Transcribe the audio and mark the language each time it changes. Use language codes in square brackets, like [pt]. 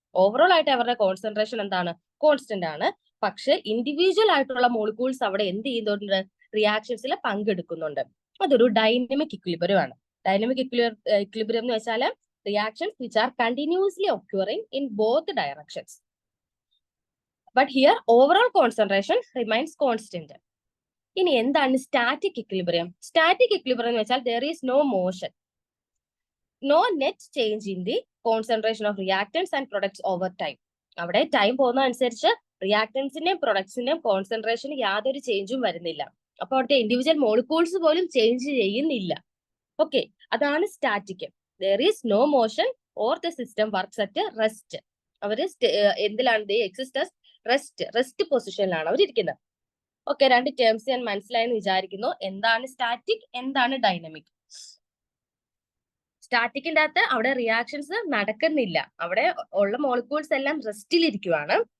[ml] Overall ആയിട്ട് അവരുടെ concentration എന്താണ്? കോൺസ്റ്റന്റ് ആണ്. പക്ഷെ ഇൻഡിവിജ്വൽ ആയിട്ടുള്ള മോളിക്യൂൾസ് അവിടെ എന്ത് ചെയ്യുന്നുണ്ട്? റിയാക്ഷൻസിൽ പങ്കെടുക്കുന്നുണ്ട്. അതൊരു ഡൈനമിക് ഇക്വിലിബ്രിയം ആണ്. [en] dynamic equilibrium [ml] എന്ന് വെച്ചാൽ [en] Reactions which are continuously occurring in both directions. But here overall concentration remains constant. [ml] ഇനി എന്താണ് സ്റ്റാറ്റിക് ഇക്വിലിബ്രിയം? [en] static equilibrium [ml] എന്ന് വെച്ചാൽ [en] there is no motion, no net change in the concentration of reactants and products over time. [ml] അവിടെ time പോകുന്ന അനുസരിച്ച് റിയാക്ടൻസിന്റെയും പ്രൊഡക്ട്സിന്റെയും കോൺസെൻട്രേഷന് യാതൊരു ചേഞ്ചും വരുന്നില്ല. അപ്പൊ അവിടുത്തെ ഇൻഡിവിജ്വൽ മോളിക്യൂൾസ് പോലും ചേഞ്ച് ചെയ്യുന്നില്ല. ഓക്കെ, അതാണ് static. [en] there is no motion or the system works at rest. [ml] അവര് എന്തിലാണ്? എക്സിസ്റ്റസ് റെസ്റ്റ് പൊസിഷനിലാണ് അവർ ഇരിക്കുന്നത്. ഓക്കെ, രണ്ട് ടേംസ് ഞാൻ മനസ്സിലായെന്ന് വിചാരിക്കുന്നു. എന്താണ് സ്റ്റാറ്റിക്, എന്താണ് ഡൈനമിക്? സ്റ്റാറ്റിക്കിന്റെ അകത്ത് അവിടെ റിയാക്ഷൻസ് നടക്കുന്നില്ല, അവിടെ ഉള്ള മോളിക്യൂൾസ് എല്ലാം റെസ്റ്റിലിരിക്കുവാണ്.